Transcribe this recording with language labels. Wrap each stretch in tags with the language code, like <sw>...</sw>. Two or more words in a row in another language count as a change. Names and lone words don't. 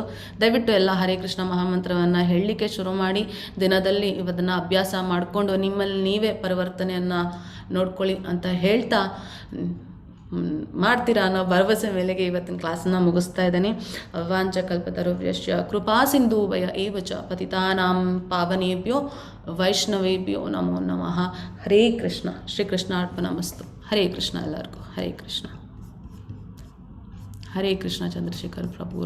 <kn>ದಯವಿಟ್ಟು ಎಲ್ಲ ಹರೇ ಕೃಷ್ಣ ಮಹಾಮಂತ್ರವನ್ನು ಹೇಳಲಿಕ್ಕೆ ಶುರು ಮಾಡಿ. ದಿನದಲ್ಲಿ ಇವತ್ತನ್ನು ಅಭ್ಯಾಸ ಮಾಡಿಕೊಂಡು ನಿಮ್ಮಲ್ಲಿ ನೀವೇ ಪರಿವರ್ತನೆಯನ್ನು ನೋಡ್ಕೊಳ್ಳಿ ಅಂತ ಹೇಳ್ತಾ ಮಾಡ್ತೀರಾ ಅನ್ನೋ ಭರವಸೆ ಮೇಲೆಗೆ ಇವತ್ತಿನ ಕ್ಲಾಸನ್ನು ಮುಗಿಸ್ತಾ ಇದ್ದೀನಿ.</kn> <sa>ವಾಂಚಕಲ್ಪತರುಭ್ಯಶ್ಚ ಕೃಪಾ ಸಿಂಧೂಭಯ ಏವ ಚ ಪತಿತಾನಾಂ ಪಾವನೇಭ್ಯೋ ವೈಷ್ಣವೇಭ್ಯೋ ನಮೋ ನಮಃ. ಹರೇ ಕೃಷ್ಣ. ಶ್ರೀಕೃಷ್ಣ ಅರ್ಪಣಮಸ್ತು. ಹರೇ ಕೃಷ್ಣ ಎಲ್ಲರಿಗೂ. ಹರೇ ಕೃಷ್ಣ. ಹರೇ ಕೃಷ್ಣ. ಚಂದ್ರಶೇಖರ್ ಪ್ರಭು.</sa>